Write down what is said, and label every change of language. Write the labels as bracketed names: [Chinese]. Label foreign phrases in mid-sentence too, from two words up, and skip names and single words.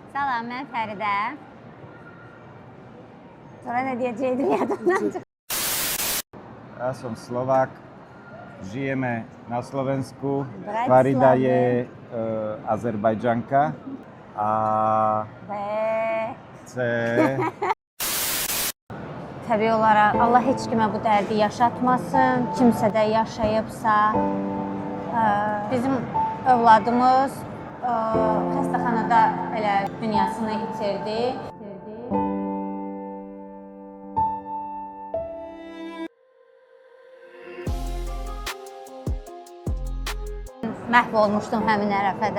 [Azerbaijani] Salam, mən Fəridə. Sonra nə deyəcəydim yadımdan çıxdı. [Slovak] Ja som Slovák, žijeme na Slovensku. Bratislave. Farida je Azerbajdžanka a chce... [Azerbaijani] Təbii olaraq Allah heç kimə bu dərdi yaşatmasın. Kimsə də yaşayıbsa, bizim övladımız xəstəxanada elə dünyasını itirdi. Məhv olmuşdum həmin ərəfədə.